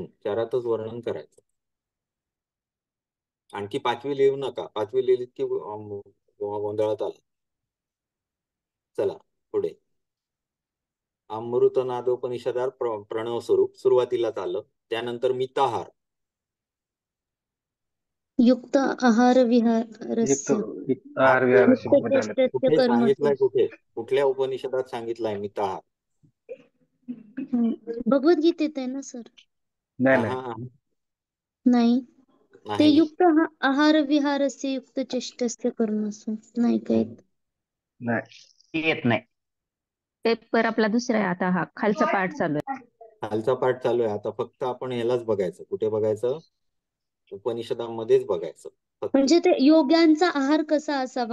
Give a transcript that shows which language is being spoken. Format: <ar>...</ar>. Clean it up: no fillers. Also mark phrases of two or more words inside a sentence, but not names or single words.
<mr>चारातच वर्णन करायचं. आणखी 5वी लिहू नका. 5वी लिहिली की गोंधळात आला. चला पुढे. अमृतनादोपनिषदात प्रणव स्वरूप सुरुवातीलाच आलं. त्यानंतर मिताहार.</mr> <sa>युक्त आहार विहारस्य आहार विहारस्य</sa> <mr>मध्ये आले. कुठे सांगितलंय? कुठल्या उपनिषदात सांगितलंय मिताहार? भगवद्गीतेत आहे ना सर? नाही ते</mr> <sa>युक्त आहार विहारस्य युक्त चेष्टस्य कर्मसु</sa> <mr>नाही काय? नाही येत नाही. पेपर आपला दुसरा आहे आता. हा खालचा पाठ चालू आहे. खालचा पाठ चालू आहे आता. फक्त आपण ह्यालाच बघायचं. कुठे बघायचं? उपनिषदामध्येच बघायचं. म्हणजे ते योग्यांचा आहार कसा असावा?</mr>